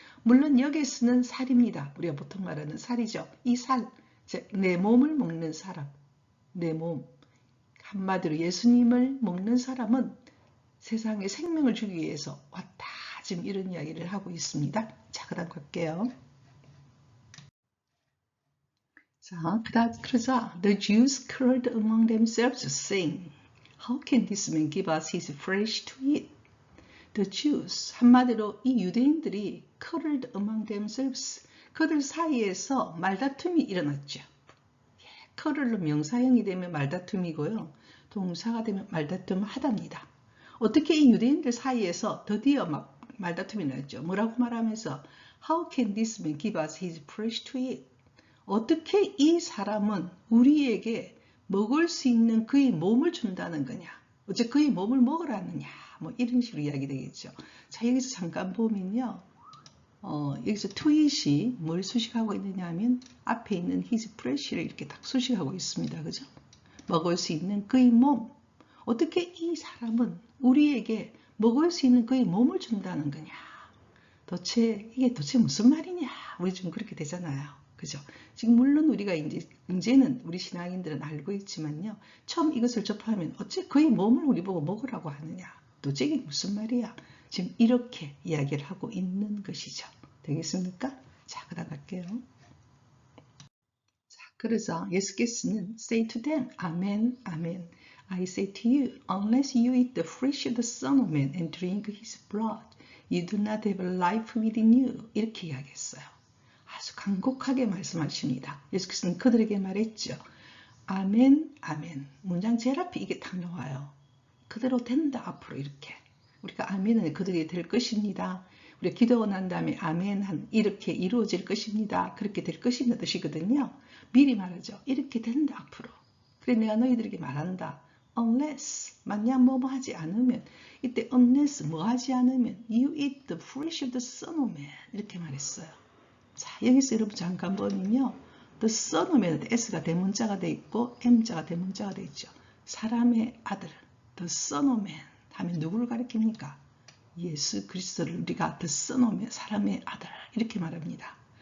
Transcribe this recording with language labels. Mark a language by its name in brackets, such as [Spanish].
[Korean] 물론 여기에서는 살입니다. 우리가 보통 말하는 살이죠. 이 살, 즉 내 몸을 먹는 사람, 내 몸. 한마디로 예수님을 먹는 사람은 세상에 생명을 주기 위해서 왔다. 지금 이런 이야기를 하고 있습니다. 자, 그 다음 갈게요. 자, 그러자 [English] the Jews quarreled among themselves, saying, How can this man give us his flesh to eat? [Korean] The Jews, 한마디로 이 유대인들이 [English] quarreled among themselves, [Korean] 그들 사이에서 말다툼이 일어났죠. quarrel로 명사형이 되면 말다툼이고요. 동사가 되면 말다툼 하답니다. 어떻게 이 유대인들 사이에서 드디어 막 말다툼이 났죠. 뭐라고 말하면서 [English] How can this man give us his flesh to eat? [Korean] 어떻게 이 사람은 우리에게 먹을 수 있는 그의 몸을 준다는 거냐? 어째 그의 몸을 먹으라느냐? 뭐 이런 식으로 이야기 되겠죠. 자, 여기서 잠깐 보면요. 여기서 [English] to eat [Korean] 이 뭘 수식하고 있느냐 하면 앞에 있는 his flesh를 이렇게 딱 수식하고 있습니다. 그죠? 먹을 수 있는 그의 몸. 어떻게 이 사람은 우리에게 먹을 수 있는 그의 몸을 준다는 거냐. 이게 도대체 무슨 말이냐. 우리 좀 그렇게 되잖아요. 그죠? 지금 물론 우리가 이제는 우리 신앙인들은 알고 있지만요. 처음 이것을 접하면 어째 그의 몸을 우리 보고 먹으라고 하느냐. 도대체 이게 무슨 말이야. 지금 이렇게 이야기를 하고 있는 것이죠. 되겠습니까? 자, 그 다음 갈게요. 자, 그래서 예수께서는 [English] say to them, Amen, Amen. I say to you, unless you eat the flesh of the Son of Man and drink his blood, you do not have life within you. [Korean] 이렇게 이야기했어요. 아주 간곡하게 말씀하십니다. 예수께서는 그들에게 말했죠. 아멘, 아멘. 문장 제일 앞에 이게 딱 나와요. 그대로 된다, 앞으로 이렇게. 우리가 아멘은 그들이 될 것입니다. 우리가 기도하고 난 다음에 아멘, 이렇게 이루어질 것입니다. 그렇게 될 것입니다 뜻이거든요. 미리 말하죠. 이렇게 된다, 앞으로. 그래, 내가 너희들에게 말한다. [English] unless, [Korean] 만약 뭐뭐 하지 않으면, 이때 [English] unless [Korean] 뭐 하지 않으면 [English] you eat the flesh of the Son of Man [Korean] 이렇게 말했어요. 자, 여기서 여러분 잠깐 보면요. The Son of Man, S가 대문자가 돼 있고 M자가 대문자가 돼 있죠. 사람의 아들, The Son of Man 하면 누구를 가리킵니까? 예수 그리스도를 우리가 The Son of Man, 사람의 아들 이렇게 말합니다.